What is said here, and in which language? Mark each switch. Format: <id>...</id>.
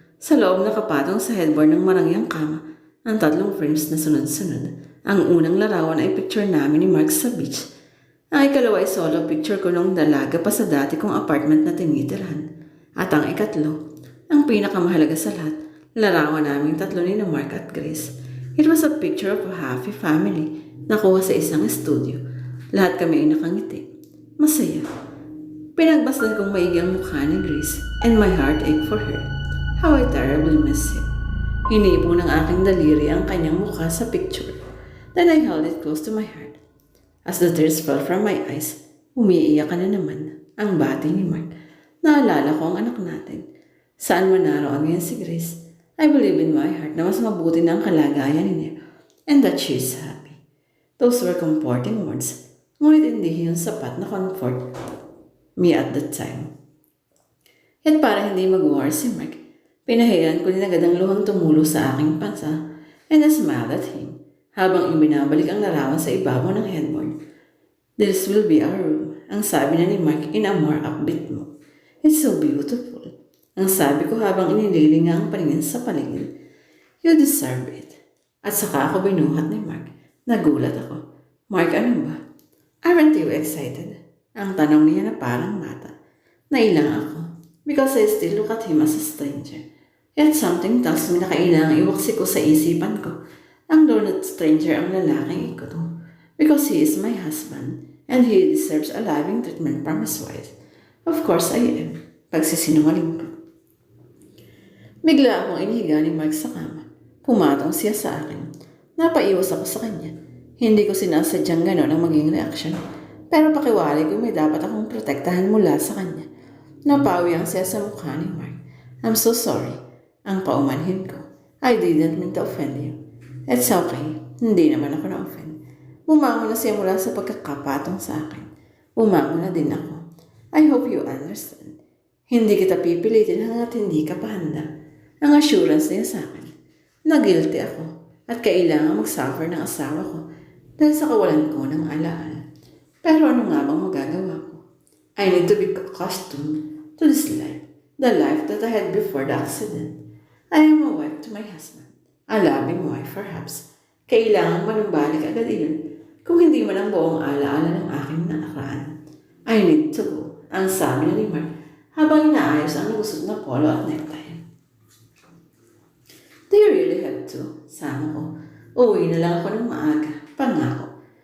<tl>Sa loob nakapatong sa headboard ng marangyang kama ang 3 frames na sunod-sunod. Ang unang larawan ay picture namin ni Mark sa beach. Ang ikalawa ay solo picture ko nung dalaga pa sa dati kong apartment na tinitirhan. At ang ikatlo, ang pinakamahalaga sa lahat, larawan naming 3 ni Mark at Grace.</tl> <en>It was a picture of a happy family</en> <tl>nakuha sa isang studio. Lahat kami ay nakangiti. Masaya. Pinagbasdan kong maigi ang mukha ni Grace</tl> <en>and my heart ached for her. How I terribly miss him.</en> <tl>Hinipo ng aking daliri ang kanyang mukha sa picture.</tl> <en>Then I held it close to my heart. As the tears fell from my eyes,</en> <tl>umiiyak ka na naman. Ang bati ni Mark. Naalala ko ang anak natin. Saan man naroon ngayon si Grace,</tl> <en>I believe in my heart</en> <tl>na mas mabuti na ang kalagayan niya</tl> <en>and that she is happy. Those were comforting words,</en> <tl>ngunit hindi yun sapat na</tl> <en>comfort me at that time.</en> <tl>At para hindi mag-war si Mark, pinahiran ko din agad ang luhang tumulo sa aking pansa</tl> <en>and I smiled at him</en> <tl>habang ibinabalik ang larawan sa ibabaw ng headboard.</tl> <en>This will be our room,</en> <tl>ang sabi na ni Mark</tl> <en>in a more upbeat mood. It's so beautiful,</en> <tl>ang sabi ko habang inililinga ang paningin sa paligid.</tl> <en>You deserve it.</en> <tl>At saka ako binuhat ni Mark. Nagulat ako. Mark, ano ba?</tl> <en>Aren't you excited?</en> <tl>Ang tanong niya na parang bata. Nailang ako</tl> <en>because I still look at him as a stranger. Yet something tells me</en> <tl>na kailangang iwaksi ko sa isipan ko ang donut stranger ang lalaking ito.</tl> <en>Because he is my husband and he deserves a loving treatment from his wife. Of course I am.</en> <tl>Pagsisinungaling ko. Bigla akong inihiga ni Mark sa kama. Pumatong siya sa akin. Napaiwas ako sa kanya. Hindi ko sinasadyang gano'n ang maging reaksyon. Pero pakiwari ko may dapat akong protektahan mula sa kanya. Napawi ang siya sa mukha ni Mark.</tl> <en>I'm so sorry.</en> <tl>Ang paumanhin ko.</tl> <en>I didn't mean to offend you. It's okay.</en> <tl>Hindi naman ako na-offend. Bumangon na siya mula sa pagkakapatong sa akin. Bumangon na din ako.</tl> <en>I hope you understand.</en> <tl>Hindi kita pipilitin hanggat hindi ka pa handa. Ang assurance niya sa akin. Nagilty ako at kailangan mag-suffer ng asawa ko dahil sa kawalan ko ng alaala. Pero ano nga bang magagawa ko?</tl> <en>I need to be accustomed to this life, the life that I had before the accident. I am a wife to my husband, a loving wife perhaps.</en> <tl>Kailangan manumbalik agad iyon kung hindi man ang buong alaala ng aking nakaraan.</tl> <en>I need to go,</en> <tl>ang sabi ni Mark habang inaayos ang nagusot na polo at necktie.</tl> <en>Do you really have to?</en> <tl>Sama ko. Uwi na lang ako ng maaga. Pangako.</tl>